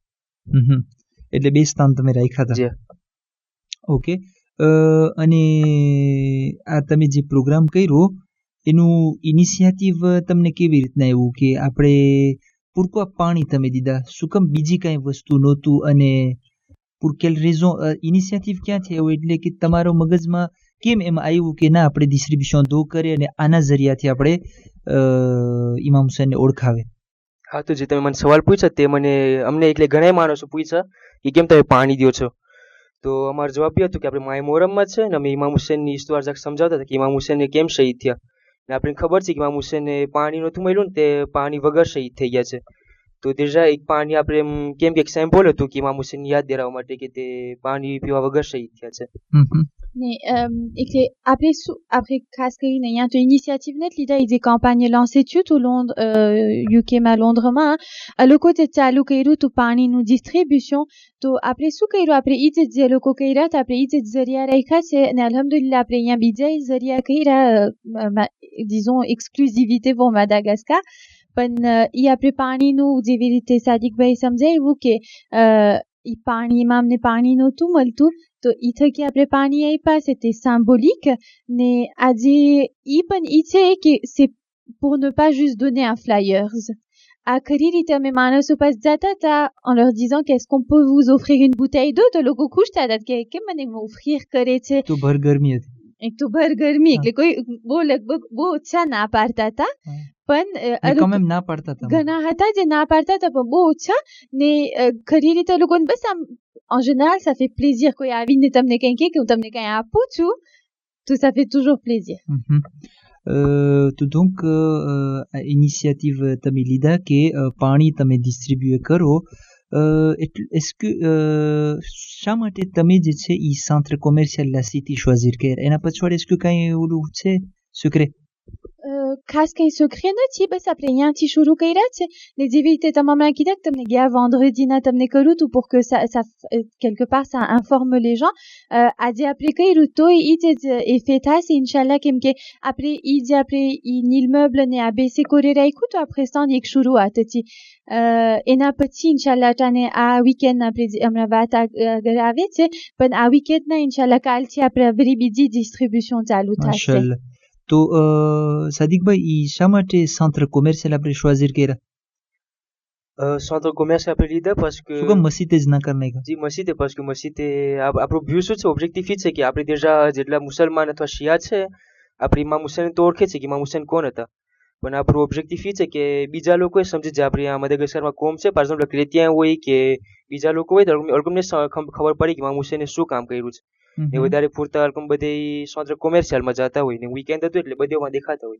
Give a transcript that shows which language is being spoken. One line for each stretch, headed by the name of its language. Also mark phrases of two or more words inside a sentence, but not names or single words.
Gujarati: એટલે 2 સ્થાન તમે રાખ્યા હતા. ઓકે. અને આ તમે જે પ્રોગ્રામ કર્યો એનું ઇનિશિયેટિવ તમને કેવી રીતના આવ્યું કે આપણે પૂરતું પાણી તમે દીધા? શું કામ બીજી કાંઈ વસ્તુ નહોતું? અને
French: pour quelle raison
Gujarati: ઇનિશિયેટિવ ક્યાંથી આવ્યો? એટલે કે તમારો મગજમાં કેમ એમ આવ્યું કે ના આપણે ડિસ્ટ્રીબ્યુશન 2 કરીએ અને આના જરિયાથી આપણે ઇમામ હુસૈનને ઓળખાવે? હા, તો જે તમે મને સવાલ પૂછ્યા તે અમને એટલે ઘણા માણસો પૂછ્યા કે કેમ તમે પાણી દો છો, તો અમારો જવાબ એ હતો કે આપણે માય મોહરમમાં છે ને અમે ઇમામ હુસૈનની હિસ્ટોરી સમજાવતા હતા કે ઇમામ હુસૈનને કેમ શહીદ થયા. ને આપણને ખબર છે કે ઇમામ હુસૈનને પાણી નહોતું મળ્યું ને તે પાણી વગર શહીદ થઈ ગયા છે. તો déjà એક પાણી આપણે કેમ કે એક સિમ્બોલ હતું કે ઇમામ હુસેનની યાદ દેરાવા માટે કે તે પાણી પીવા વગર શહીદ થયા છે.
French: Mais après
Gujarati: ખાસ કરીને અહીંયા તો ઇનિશિયેટિવ નથી લીધા એ જે
French: campagne lancée
Gujarati: થયું હતું UK માં લોન્ડ્રમાં આ લોકો જે ચાલુ કર્યું હતું પાણીનું distribution તો આપણે શું કર્યું આપણે ઈ જે લોકો કર્યા હતા આપણે ઈ જે જરિયા રાખ્યા છે અને અલ્હમ્દુલિલ્લાહ આપણે અહીંયા બીજા જરિયા કર્યા
French: disons exclusivité pour Madagascar
Gujarati: પણ ઈ આપણે પાણીનું જેવી રીતે સાદિકભાઈ સમજાવ્યું કે ઈ પાણી ઇમામને પાણી નહોતું મળતું તો ઈ થકી આપણે પાણી આપ્યા
French: c'était symbolique
Gujarati: ને આજે ઈ પણ ઈ છે કે
French: c'est pour ne pas juste donner un flyers
Gujarati: આખરી રીતે અમે માણસો પાસે જતા હતા
French: en leur disant qu'est-ce qu'on peut vous offrir une bouteille d'eau
Gujarati: તો લોકો ખુશ થતા કે કેમ મને offrir કરે છે તો ભર ગરમી હતી એક તો ભર ગરમી એટલે કોઈ લગભગ બહુ ઓછા ના પાડતા હતા પણ
French: quand même
Gujarati: ના પાડતા હતા ઘણા હતા જે ના પાડતા હતા પણ બહુ ઓછા ને ખરી રીતે લોકોને બસ આમ
French: en général ça fait plaisir
Gujarati: કોઈ આવીને તમને કંઈ કહે કે હું તમને કંઈ આપું છું તો
French: ça fait toujours plaisir.
Gujarati: તો
French: donc initiative
Gujarati: તમે લીધા કે પાણી તમે distribute કરો
French: est-ce que
Gujarati: શા માટે તમે જે છે ઈ
French: centre commercial la city choisir
Gujarati: કર્યા એના પછવાડે
French: est-ce que
Gujarati: કાંઈ ઓલું છે secret? ખાસ કંઈ secret નથી બસ આપણે અહીંયાથી શરૂ કર્યા છે ને જેવી રીતે તમારે કીધા કે તમને ગયા vendredi ના તમને કર્યું હતું
French: pour que ça quelque part ça informe les gens
Gujarati: આજે આપણે કર્યું તો ઈ જે effet થાય
French: c'est inchallah
Gujarati: કેમ કે આપણે ઈ જે આપણે ઈ immeuble ને ABC કોરે રાખ્યું તો
French: après ça
Gujarati: એક શરૂઆત હતી એના પછી inchallah તાને આ weekend આપણે હમણાં વાત આગળ આવે છે પણ આ weekend ના inchallah કાલથી આપણે બધી બીજી distribution ચાલુ થશે. તો સાદિકભાઈ ઈ શા માટે
French: centre commercial
Gujarati: આપણે choisir કર્યા?
French: centre commercial
Gujarati: આપણે લીધા
French: parce que
Gujarati: શું કામ મસ્જિદ જ ના કરી નાખ્યા? જી મસ્જિદ
French: parce que
Gujarati: મસ્જિદ આપણું વ્યૂ શું છે ઓબ્જેક્ટિવ છે કે આપણે déjà જેટલા મુસલમાન અથવા શિયા છે આપણે ઇમામ હુસેન તો ઓળખે છે કે ઇમામ હુસેન કોણ હતા પણ આપણું ઓબ્જેક્ટિવ છે કે બીજા લોકોએ સમજી જાય આપણે આ મદાગાસ્કરમાં કોમ છે
French: par exemple
Gujarati: ક્રેતિયન હોય કે બીજા લોકો હોય તો અલ્કોમને ખબર પડી કે ઇમામ હુસેને શું કામ કર્યું છે એ વધારે પૂરતા અલ્કોમ બધે
French: centre commercial
Gujarati: માં જતા હોય ને વીકેન્ડ હતું એટલે બધેમાં દેખાતા હોય.